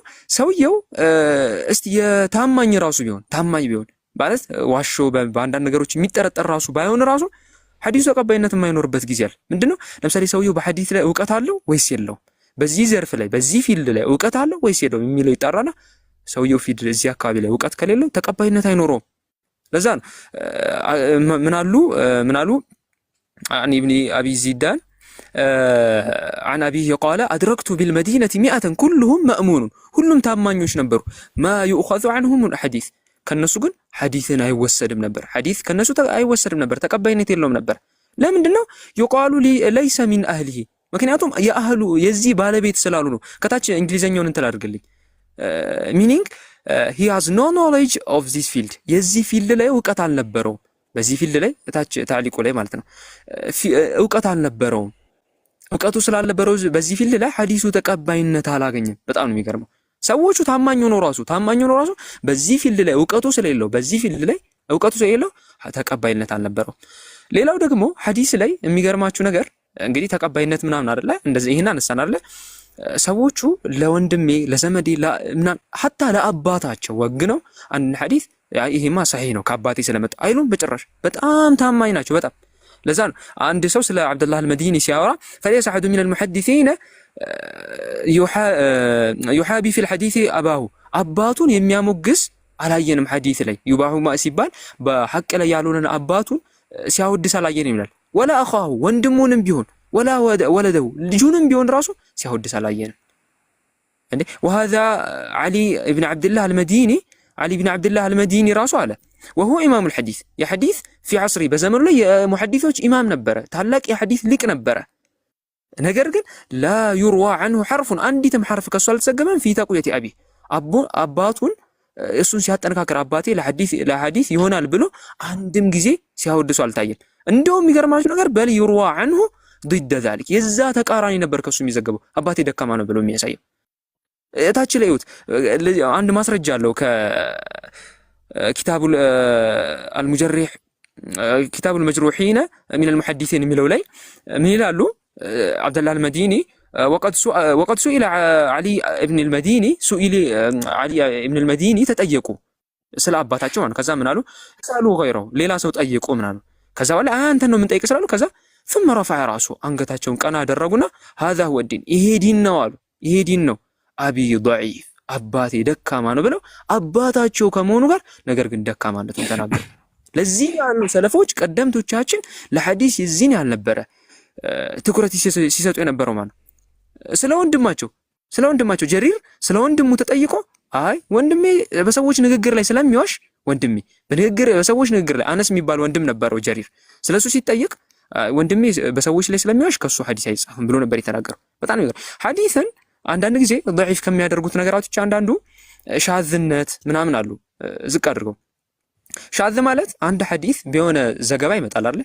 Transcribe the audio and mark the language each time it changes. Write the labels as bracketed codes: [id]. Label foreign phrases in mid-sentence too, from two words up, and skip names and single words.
[am] ሰውየው እስቲ የታማኝ ቢሆን ማለት ዋሾ በአንዳንድ ነገሮች የሚጠረጠር ራሱ ባይሆን ራሱ ሐዲሱ ተቀባይነት የማይኖርበት ጊዜ አለ። ምንድነው? ለምሳሌ ሰውየው በሐዲስ ላይ ዕውቀት አለው ወይስ የለውም፣ በዚህ ዘርፍ ላይ በዚህ ፊልድ ላይ ዕውቀት አለው ወይስ የለውም የሚለው ይጣራና ሰውየው ፊልድ እዚህ አካባቢ ላይ ዕውቀት ከሌለው ተቀባይነት አይኖረውም። ለዛ ነው ምን አሉ [ar] عن ابن أبي زيدان عن أبيه قال أدركت بالمدينة 100 كلهم مأمون [am] ሁሉም ታማኞች ነበሩ [ar] ما يؤخذ عنهم من حديث [am] ከነሱ ግን ሐዲስን አይወሰድም ነበር። ሐዲስ ከነሱ አይወሰድም ነበር፣ ተቀባይነት የለውም ነበር። ለምንድን ነው? [ar] يقال ليس من أهله [am] ምክንያቱም የአህሉ የዚህ ባለቤት ስላሉ ነው። ከታች እንግሊዘኛውን እንትን አድርግልኝ ሚኒንግ [en] he has no knowledge of this field [am] የዚህ ፊልድ ላይ ዕውቀት አልነበረውም። በዚህ ፊልድ ላይ ታች ታሊቁ ላይ ማለት ነው ዕውቀት አልነበረውም። ዕውቀቱ ስላልነበረው በዚህ ፊልድ ላይ ሐዲሱ ተቀባይነት አላገኘም። በጣም ነው የሚገርመው። ሰዎቹ ታማኝ ሆኖ ራሱ በዚህ ፊልድ ላይ ዕውቀቱ ስለሌለው ተቀባይነት አልነበረው። ሌላው ደግሞ ሐዲስ ላይ የሚገርማችሁ ነገር እንግዲህ ተቀባይነት ምናምን አይደለ እንደዚህ ይሄን አነሳን አይደለ ሰዎቹ ለወንድሜ ለዘመዴ ምናምን ሐታ ለአባታቸው ወግነው አንድ ሐዲስ ይሄማ ሰሂህ ነው ከአባቴ ስለመጣ አይሉም በጭራሽ። በጣም ታማኝ ናቸው በጣም። ለዛ ነው አንድ ሰው ስለ አብዱላህ አልመዲኒ ሲያወራ [ar] فليس أحد من المحدثين يحابي في الحديث أباه [am] አባቱን የሚያሞግስ አላየንም ሐዲስ ላይ ይባሁ ማ ሲባል በሐቅ ላይ ያሉንን አባቱን ሲያወድስ አላየንም ይላል። ወላ አኻሁ ወንድሙንም ቢሆን ወላ ወለደው ልጁንም ቢሆን ራሱ ሲያወድስ አላየንም እንዴ። [ar] وهذا علي ابن عبد الله المديني [am] ራሱ አለ [ar] وهو امام الحديث [am] የሐዲስ [ar] في عصري [am] በዘመኑ ላይ የሙሐዲሶች ኢማም ነበረ፣ ታላቅ የሐዲስ ሊቅ ነበረ። ነገር ግን [ar] لا يروى عنه حرف [am] አንዲትም حرف ከሱ አልተዘገበም [ar] في تقوية أبي [am] አባቱን እሱን ሲያጠነካክር አባቴ ለሐዲስ ይሆናል ብሎ አንድም ጊዜ ሲያወድሱ አልታየም። እንደውም የሚገርማችሁ ነገር በል [ar] يروى عنه ضد ذلك [am] የዛ ተቃራኒ ነበር ከሱ የሚዘገበው አባቴ ደካማ ነው ብሎ የሚያሳየው። እታች ላይ አንድ ማስረጃ አለው ከኪታቡ [ar] المجرح كتاب المجروحين من المحدثين [am] የሚለው ላይ ምን ይላሉ? [ar] عبدالله المديني وقد سئل علي ابن المديني [am] ተጠየቁ ስለ አባታቸው ማለት ከዛ ምን አሉ? ሳሉ غيره ሌላ ሰው ጠየቁ ምን አሉ? ከዛ በኋላ አንተ ነው ምን ጠይቅ ስላሉ ከዛ [ar] ثم رفع راسه [am] አንገታቸውን ቀና አደረጉና [ar] هذا هو الدين [am] ይሄ ዲን ነው አሉ። ይሄ ዲን ነው አቢ ضعيف አባቴ ደካማ ነው ብለው አባታቸው ከመሆኑ ጋር ነገር ግን ደካማነቱን ተናገሩ። ለዚህ ያሉ ሰለፎች ቀደምቶቻችን ለሐዲስ የዚህን ያልነበረ ትኩረት ሲሰጡ የነበረው ማለት ስለ ወንድማቸው ጀሪር ስለ ወንድሙ ተጠይቆ አይ ወንድሜ በሰዎች ንግግር ላይ ስለሚዋሽ በሰዎች ንግግር ላይ አነስ የሚባል ወንድም ነበረው ጀሪር ስለሱ ሲጠይቅ ወንድሜ በሰዎች ላይ ስለሚዋሽ ከሱ ሐዲስ አይጻፍም ብሎ ነበር የተናገረው። በጣም ነው ሐዲስን አንዳንድ ጊዜ ضعيف ከሚያደርጉት ነገራቶች አንዳንዱ ሻዝነት ምናምን አሉ ዝቅ አድርገው። ሻዝ ማለት አንድ ሐዲስ በሆነ ዘገባ ይመጣል አይደል?